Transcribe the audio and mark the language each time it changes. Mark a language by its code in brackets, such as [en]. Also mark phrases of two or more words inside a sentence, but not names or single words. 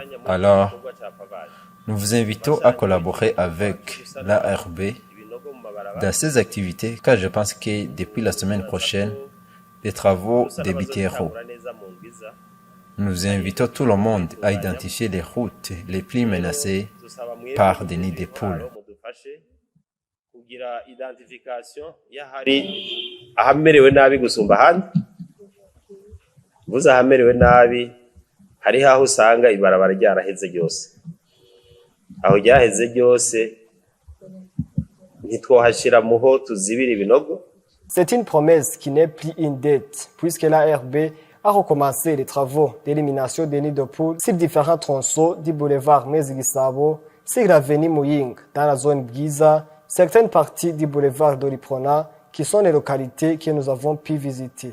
[fr] Alors, nous vous invitons à collaborer avec l'ARB dans ces activités, car je pense que depuis la semaine prochaine, les travaux débuteront. Nous invitons tout le monde à identifier les routes les plus menacées par des nids de poules. [rn] Ahamerewe nabi gusumba ahandi vuza ahamerewe nabi hari aho usanga ibarabara ryaraheze ryose aho ryaheze ryose ntitwohashira muho tuzibira ibinogo. [fr] C'est une promesse qui n'est plus une dette puisque l'ARB a recommencé les travaux d'élimination des nids de poules sur différents tronçons du boulevard Mezigisabo, sur l'avenue Muying dans la zone Bwiza, certaines parties du boulevard Doliprona qui sont les localités que nous avons pu visiter.